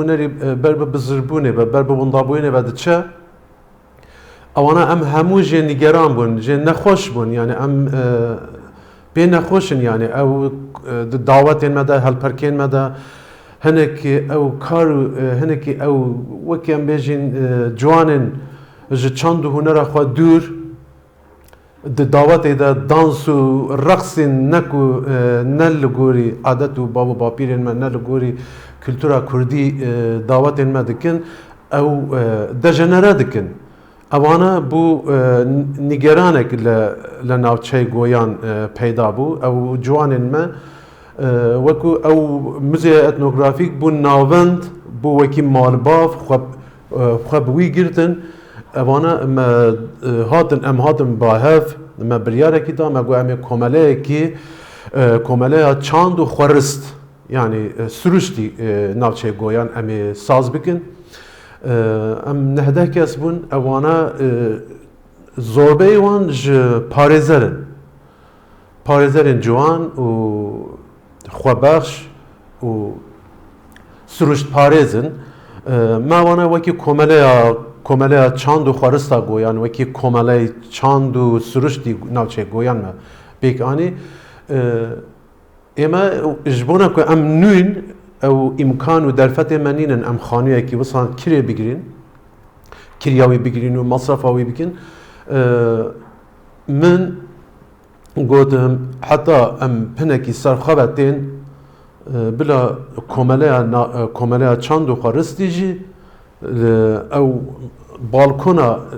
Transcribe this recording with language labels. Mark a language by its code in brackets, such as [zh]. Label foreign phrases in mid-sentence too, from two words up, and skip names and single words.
[ku] hunerî ber bi bizirbûnê ve ber bi wendabûyînê ve diçe ewana em hemû jê nîgeran bûn jê nexweş bûn yani em pê nexweşin yani ew dawetên me de helperkên me de hinekî ew kar û hinekî ew wekî em bêjin ciwanên ji çand û hunera xwe dûr دعوت دا دانس و رقص نکو نل گوری عادت و بابا باپیرن ما نل گوری کلتورا کردی دعوت ما دکن او دجنرا دکن اوانا بو نگرانک لناوچه گویان پیدا بو او جوان ما وکو او موزه اتنوگرافیک بو ناوند بو وکی مالباف خب وی گرتن اوانا ما هاتن باهف ما بریاره کی دا ما گو امی کومله چاند و خورست یعنی سروشتی ناوچه گویان امی ساز بکن ام نهده کس بون اوانا زوربه وان پارزرن جوان و خوابخش و سروشت پارزن ما وانا وکی کومله چاند و خورستا گویان وکی کومله چاند و سروشتی ناوچه گویان ما بیک آنی اما اجبونا که ام نوین او امکان و درفت منینن ام خانویه که وصلا کریه بگیرین کریاوی بگیرین و مصرفاوی بکن من گوتم حتی ام پنکی سرخوابتین بلا کومله چاند و خورستی جی او بالکونا